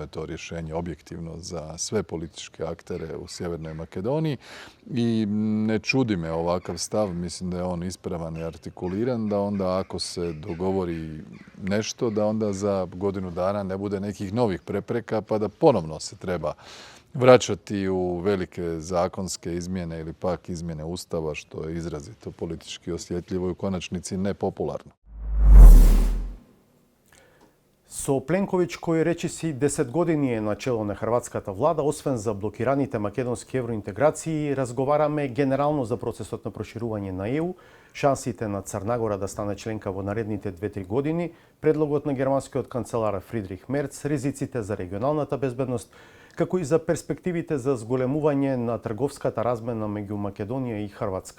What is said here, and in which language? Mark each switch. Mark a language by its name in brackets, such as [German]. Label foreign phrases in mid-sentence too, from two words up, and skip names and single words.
[Croatian] to rješenje objektivno za sve političke aktere u Sjevernoj Makedoniji i ne čudi me ovakav stav, mislim da je on ispravan i artikuliran, da onda ako se dogovori nešto, da onda za godinu dana ne bude nekih novih prepreka pa da ponovno se treba vraćati u velike zakonske izmjene ili pak izmjene Ustava, što je izrazito politički osjetljivo i u konačnici nepopularno. [Macedonian] Со Пленковиќ, кој речиси 10 години е на чело на хрватската влада, освен за блокираните македонски евроинтеграции, разговараме генерално за процесот на проширување на ЕУ, шансите на Црнагора да стане членка во наредните 2-3 години, предлогот на германскиот канцелар Фридрих Мерц, ризиците за регионалната безбедност, како и за перспективите за зголемување на трговската размена меѓу Македонија и Хрватска.